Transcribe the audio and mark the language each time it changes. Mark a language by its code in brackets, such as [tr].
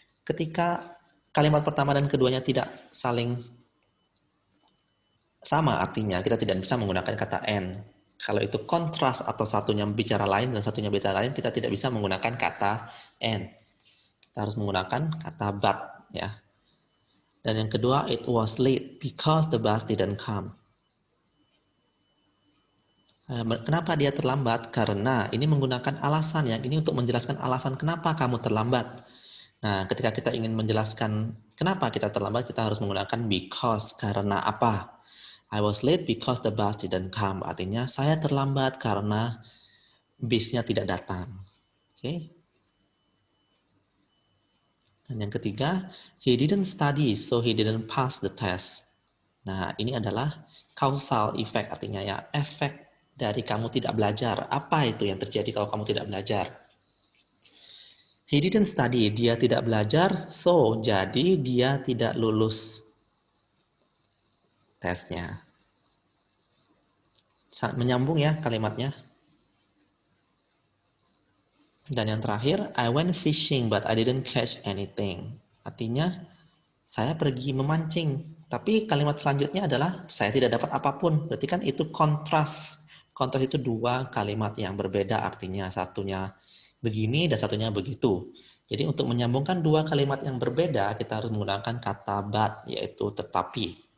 [id] Ketika kalimat pertama dan keduanya tidak saling sama artinya, kita tidak bisa menggunakan kata and. Kalau itu kontras atau satunya bicara lain dan satunya bicara lain, kita tidak bisa menggunakan kata and. Kita harus menggunakan kata but. Ya. Dan yang kedua, [en] it was late because the bus didn't come. [id] Kenapa dia terlambat? Karena ini menggunakan alasan ya. Ini untuk menjelaskan alasan kenapa kamu terlambat. Nah, ketika kita ingin menjelaskan kenapa kita terlambat, kita harus menggunakan because. Karena apa? [en] I was late because the bus didn't come. [id] Artinya saya terlambat karena bisnya tidak datang. Oke. Dan yang ketiga, [en] he didn't study so he didn't pass the test. [id] Nah, ini adalah [en] causal effect, [id] artinya ya efek dari kamu tidak belajar. Apa itu yang terjadi kalau kamu tidak belajar? [en] He didn't study, [id] dia tidak belajar, so jadi dia tidak lulus tesnya. Menyambung ya kalimatnya. Dan yang terakhir, [en] I went fishing but I didn't catch anything. [id] Artinya, saya pergi memancing, tapi kalimat selanjutnya adalah saya tidak dapat apapun. Berarti kan itu kontras. Kontras itu dua kalimat yang berbeda artinya. Satunya begini dan satunya begitu. Jadi untuk menyambungkan dua kalimat yang berbeda, kita harus menggunakan kata but, yaitu tetapi.